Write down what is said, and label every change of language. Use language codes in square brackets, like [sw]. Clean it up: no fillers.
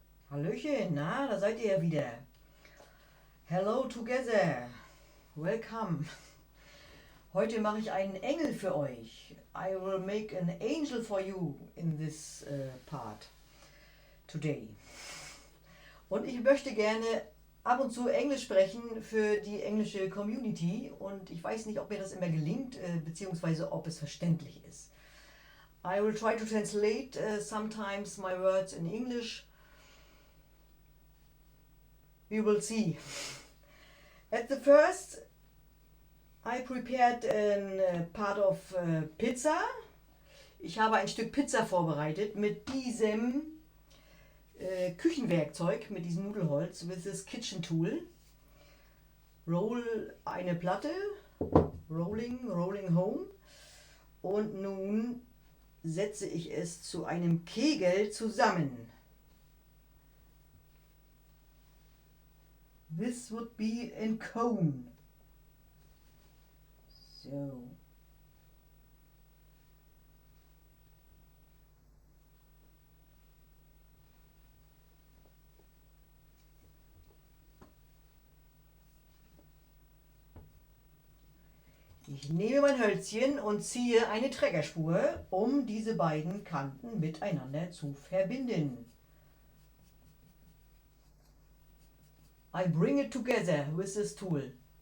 [de] Hallöchen, na, da seid ihr ja wieder. [en] Hello together. Welcome. [de] Heute mache ich einen Engel für euch. [en] I will make an angel for you in this part today. [de] Und ich möchte gerne ab und zu Englisch sprechen für die englische Community und ich weiß nicht, ob mir das immer gelingt, beziehungsweise ob es verständlich ist. [en] I will try to translate sometimes my words in English. We will see. At the first, I prepared a part of pizza. [de] Ich habe ein Stück Pizza vorbereitet mit diesem Küchenwerkzeug, mit diesem Nudelholz, [en] with this kitchen tool. [de] Roll eine Platte, [en] rolling home. [de] Und nun setze ich es zu einem Kegel zusammen. [en] This would be a cone. So. [de] Ich nehme mein Hölzchen und ziehe eine Trägerspur, um diese beiden Kanten miteinander zu verbinden. [en] I bring it together with this tool.